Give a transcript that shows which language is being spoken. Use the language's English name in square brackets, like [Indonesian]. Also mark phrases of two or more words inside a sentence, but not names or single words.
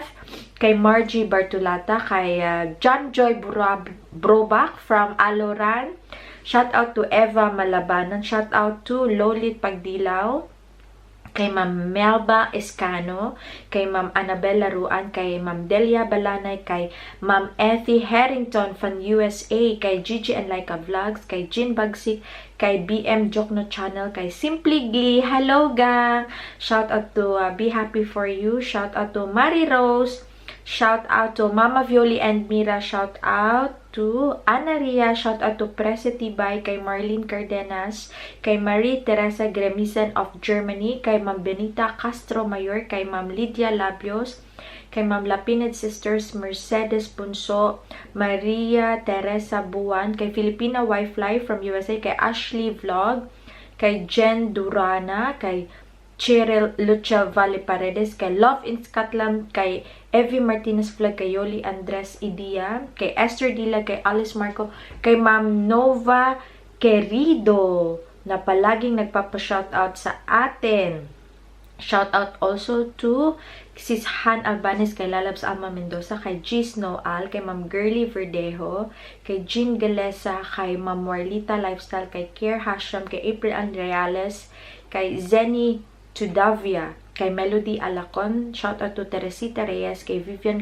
[Filipino] kay Margie Bartulata, kay John Joy Brobak from Aloran, [English] shoutout to [Filipino] Eva Malabanan, [English] shoutout to [Filipino] Lolit Pagdilaw, kay Ma'am Melba Escano, kay Ma'am Annabella Ruan, kay Ma'am Delia Balanay, kay Ma'am Ethy Harrington from USA, kay Gigi and Laika Vlogs, kay Jean Bagsik, kay BM Jokno Channel, kay Simply Glee, hello gang! [English] Shout out to Be Happy For You, shout out to Marie Rose, shout out to Mama Violi and Mira, shout out to Ana Ria, shout out to [Filipino] Presety Bay, kay Marlene Cardenas, kay Marie Teresa Gremisen of Germany, kay Ma'am Benita Castro Mayor, kay Ma'am Lydia Labios, kay Ma'am Lapined Sisters Mercedes Punso, Maria Teresa Buwan, kay Filipina Wi-Fi from USA, kay Ashley Vlog, kay Jen Durana, kay Cheryl Lucha Valle Paredes, kay Love in Scotland, kay Evie Martinez Vlog, kay Yoli Andres Idia, kay Esther Dila, kay Alice Marco, kay Ma'am Nova Querido na palaging nagpapa-shoutout sa atin. [English] Shoutout also to [Filipino] Sis Han Albanes, kay Lalabs Alma Mendoza, kay Gis Noal, kay Ma'am Girly Verdejo, kay Jean Galesa, kay Ma'am Warlita Lifestyle, kay Kier Hasham, kay April Andreales, kay Zenny Tudavia, kay Melody Alacon, [English] shoutout to [Filipino] Teresita Reyes, kay Vivian